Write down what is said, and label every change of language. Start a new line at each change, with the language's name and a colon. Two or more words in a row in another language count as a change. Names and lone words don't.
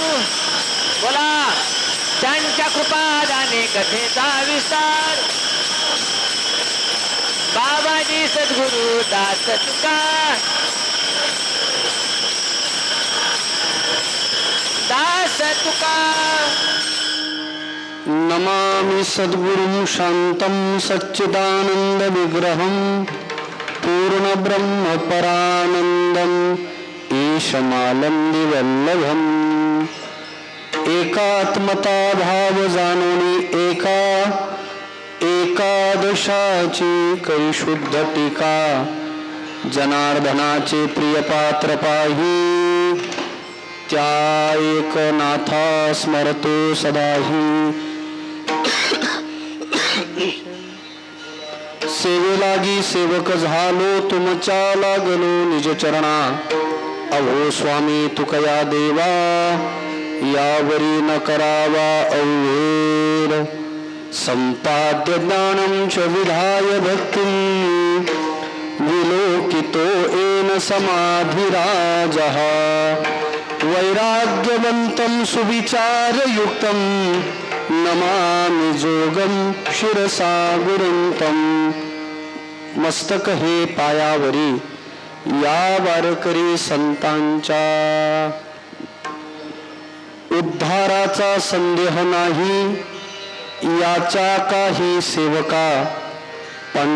Marathi: बोला, त्यांच्या कृपादाने कथेचा विस्तार. बाबाजी सद्गुरु दास तुका, दास तुका.
Sanskrit: नमामि सद्गुरुं शान्तं सच्चिदानन्द विग्रहं पूर्णब्रह्म परानन्दम् ईशमालंदी वल्लभम्.
Marathi: एकात्मता भाव जाणून एकादशाची करी शुद्ध टीका. जनार्दनाचे प्रिय पात्र पाही त्या एकनाथा स्मरतो सदाही. सेवेलागी सेवक झालो तुमच्या लागलो निज चरणा. अहो स्वामी तुकया देवा यावरी न करावा अवहेर.
Sanskrit: संपाद्य ज्ञानं च विधाय भक्तिं विलोकितो येन समाधिराजः. वैराग्यवन्तं सुविचारयुक्तं नमामि जोगं शिरसा गुरुंतं.
Marathi: मस्तक हे पायावरी या वारकरी संतांच्या. उद्धाराचा संदेह नाही याच्या काही सेवका.